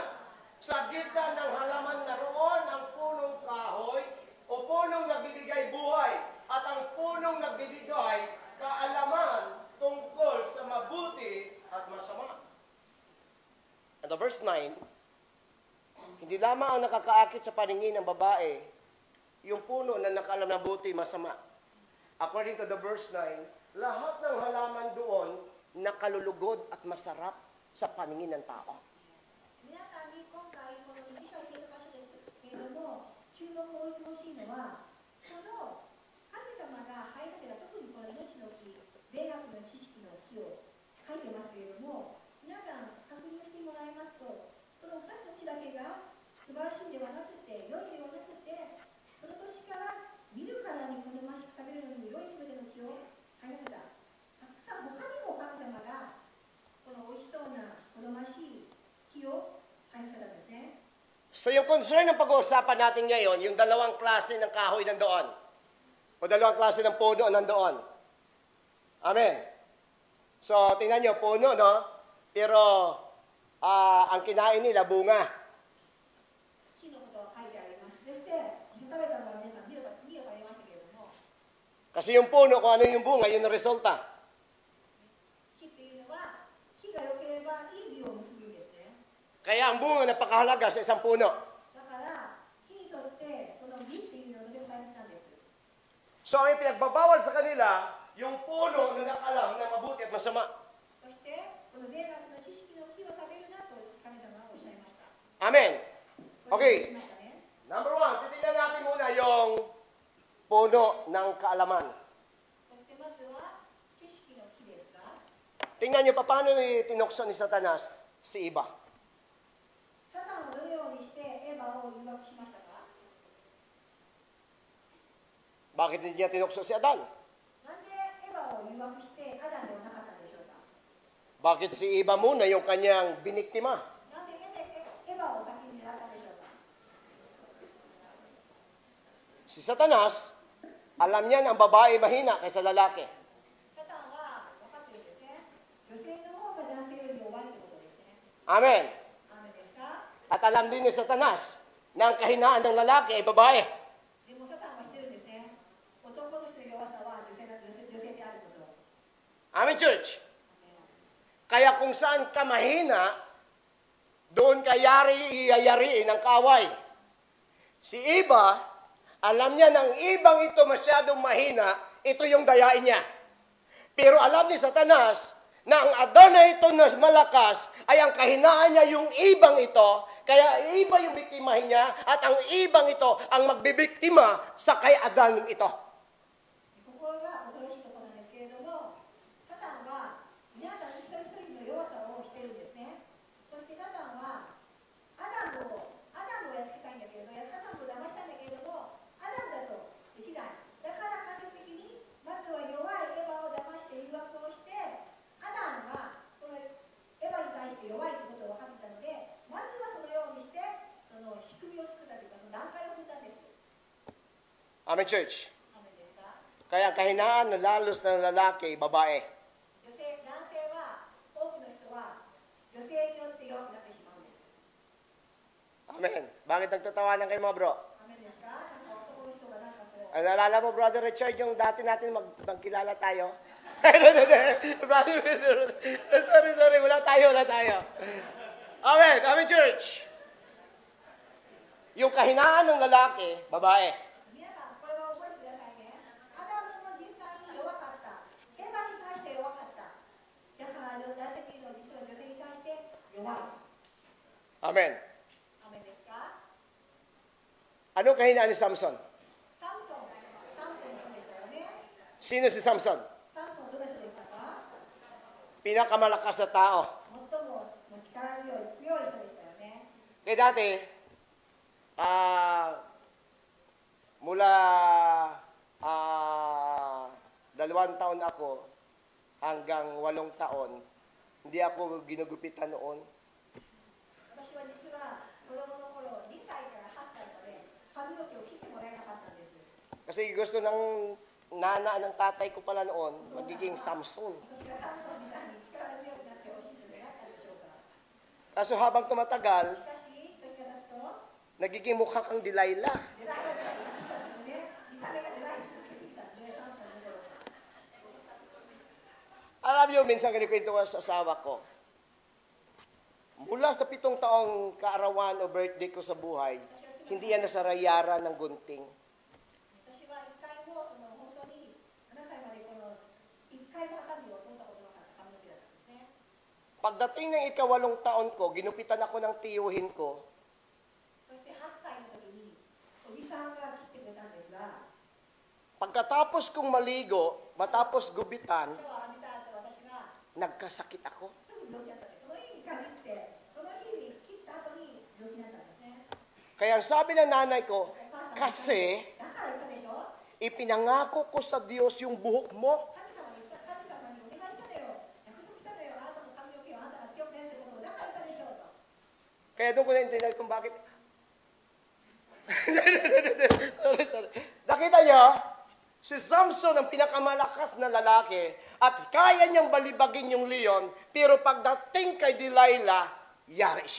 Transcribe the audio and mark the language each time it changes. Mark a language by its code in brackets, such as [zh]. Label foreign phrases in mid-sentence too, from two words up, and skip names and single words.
[tl] Sa gitna ng halaman na roon ang punong kahoy o punong nagbibigay buhay at ang punong nagbibigay kaalaman tungkol sa mabuti at masama. [en] At the verse 9, [tl] hindi lamang ang nakakaakit sa paningin ng babae, yung puno na nakaalam na mabuti, masama. [en] According to the verse 9, [tl] lahat ng halaman doon nakalulugod at masarap sa paningin ng tao. [ja] 皆さんに今回この短い聖書箇所ですけれども、注目を置いてほしいのは、この神様が生えさせた特にこの命の木、霊学の知識の木を書いてますけれども、皆さん確認してもらいますと、この2つの木だけが素晴らしいんではなくて、良いではなくて、その年から見るからに好ましく食べるのに良いすべての木を生えさせた。たくさん他にも神様がこの美味しそうな好ましい木を生えさせたんですね。 [tl] So yung concern ng pag-uusapan natin ngayon, yung dalawang klase ng kahoy nandoon. O dalawang klase ng puno nandoon. Amen. So tingnan nyo, puno, no? Pero ang kinain nila, bunga. [ja] 木のことが書いてあります。そして食べたのは皆さん見を食べましたけれども、 [tl] Kasi yung puno, kung ano yung bunga, yun ang resulta. [ja] 木っていうのは木が良ければいい実を結ぶんですね。 [tl] Kaya ang bunga napakahalaga sa isang puno. [ja] だから木にとってこの実っていうのはとても大切なんです。 [tl] So ang pinagbabawal sa kanila, yung puno na nakalam na mabuti at masama. [ja] そしてこの善悪の知識の木を食べるなと神様はおっしゃいました。 Amen. これを言 Okay. いましたね。 [tl] Number 1, titignan natin muna yung puno ng kaalaman. [ja] そしてまずは知識の木ですが、 [tl] Tingnan nyo pa paano tinukso ni Satanas si Eva. [ja] サタンはどのようにしてエヴァを誘惑しましたか？ [tl] Bakit hindi niya tinukso si Adan? [ja] なんでエヴァをバを誘惑してアダムではなかったんでしょうか。 [tl] Bakit si Eva muna yung kanyang biniktima? [ja] なんでエバを先に狙ったんでしょうか。 [tl] Si Satanas, alam niya na ang babae mahina kaysa lalaki. [ja] サタンは分かってるんですね。女性の方が男性より弱いってことですね。 Amen. アーメンですか。 [tl] At alam din ni Satanas na ang kahinaan ng lalaki ay babae. [ja] でもサタンはしてるんですね。男の人の弱さは女性であることを。 [en] Amen, church. [tl] Kaya kung saan ka mahina, doon ka iyayariin ang kaaway. Si Eva, alam niya na ang ibang ito masyadong mahina, ito yung dayain niya. Pero alam ni Satanas na ang Adan na ito na malakas ay ang kahinaan niya yung ibang ito, kaya iba yung biktimahin niya at ang ibang ito ang magbibiktima sa kay Adan ito. [ja] ここが恐ろしいところなんですけれども、サタンは皆さん一人一人の弱さをしてるんですね。そしてサタンはアダムをやっつけたいんだけれども、サタンを騙したんだけれども、アダムだとできない。だから間接的にまずは弱いエヴァを騙して誘惑をして、アダムがそのエヴァに対して弱いということを分かってたので、まずはそのようにしてその仕組みを作ったというか、その段階を踏んだんです。 [en] Amen, church. [ja] アーメンですか。 [tl] Kaya ang kahinaan na lalos ng lalaki, babae. [ja] 男性は多くの人は女性によって弱くなってしまうんです。 Amen. [tl] Bakit nagtatawanan kayo mga bro? [ja] ダメですか。なんか男の人がなんかこう。 [tl] Ay, naalala mo, Brother Richard, yung dati natin magkilala tayo? [en] Brother, sorry, [tl] wala tayo. [en] Amen, church. [tl] Yung kahinaan ng lalaki, babae. [ja] 皆さんこれは覚えてくださいね。アダムも実際に弱かった。エヴァに対して弱かった。だから男性というのは実は女性に対して弱い。 Amen. ダメですか。 [tl] Anong kahinaan ni Samson? [ja] サムソンの人でしたよね。 [tl] Sino si Samson? [ja] サムソンどの人でしたか。 [tl] Pinakamalakas na tao. [ja] 最も力強い人でしたよね。 [tl] Kaya dati, mula 2 taon ako hanggang 8 taon, hindi ako ginugupitan noon. [ja] 私は実は子供の頃2歳から8歳まで髪の毛を切ってもらえなかったんです。 [tl] Kasi gusto ng nana ng tatay ko pala noon, magiging Samson. [ja] 私がサムソンみたいに力強くなってほしいと願ったでしょうか。 [tl] Kaso habang tumatagal, [ja] しかし、時が経つと、 [tl] nagiging mukha kang Delilah. [ja] デライラが出てきたんですね。見た目がデライラが出てきたんで、サムソンの頃。 [tl] Alam niyo, minsan kinikwento ko sa asawa ko, mula sa 7 taong kaarawan o birthday ko sa buhay, hindi yan nasarayara ng gunting. [ja] 私は一回も本当に7歳まで一回もハサミを取ったことなかった髪の毛だったんですね。 [tl] Pagdating ng 8 taon ko, ginupitan ako ng tiyuhin ko. [ja] そして8歳の時におじさんが切ってくれたんですが、 [tl] Pagkatapos kong maligo, matapos gubitan, [ja] シャワー浴びた後私が [tl] nagkasakit ako. [ja] すぐ病気だったんです。その日に限って、その日に切った後に病気になったんですね。 [tl] Kaya ang sabi ng nanay ko, [ja] お母さん [tl] kasi [ja] だから言ったでしょ。 ipinangako ko sa Diyos yung buhok mo. 神様にお願いしたのよ。約束したのよ。あなたの髪の毛をあなたが強くなるってことをだから言ったでしょうと。 [tl] Kaya doon ko naintindihan kung bakit. sorry. Nakita niyo, si Samson ang pinakamalakas na lalaki at kaya niyang balibagin yung leon, pero pagdating kay Delilah, yari siya.